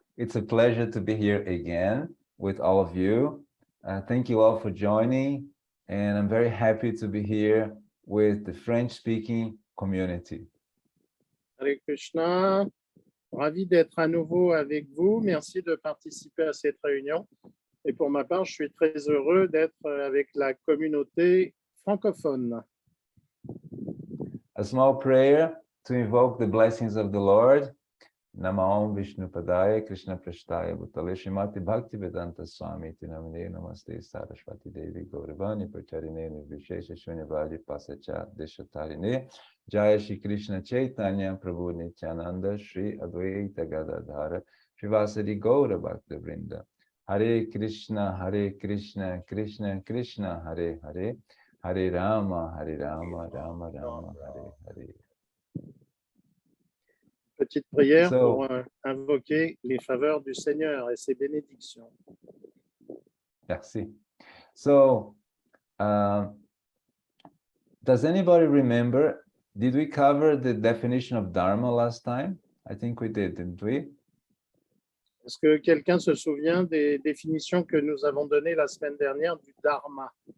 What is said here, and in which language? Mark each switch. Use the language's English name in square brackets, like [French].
[English] It's a pleasure to be here again with all of you. Thank you all for joining. And I'm very happy to be here with the French-speaking community. [Sanskrit] Hare Krishna. [French] Ravi d'être à nouveau avec vous. Merci de participer à cette réunion. Et pour ma part, je suis très heureux d'être avec la communauté francophone. [English] A small prayer to invoke the blessings of the Lord. [Sanskrit] Namo Vishnu Padaya Krishna Prashtaya Bhutale Srimati Bhakti Vedanta Swami Tinamine Namaste Saraswati Devi Gauravani Pacharine Vishesha Shunyavadi Pasacha Deshatarine Jaya Shri Krishna Chaitanya Prabhu Nityananda Shri Advaita Gadadhara Srivasadi Gaura Bhakta Vrinda Hare Krishna Krishna Krishna Hare Hare Hare Rama Rama Rama Hare Hare. [French] Petite prière pour invoquer les faveurs du Seigneur et ses bénédictions. Merci. [English] So, does anybody remember, did we cover the definition of Dharma last time? I think we did, didn't we? [French] Est-ce que quelqu'un se souvient des définitions que nous avons données la semaine dernière du Dharma?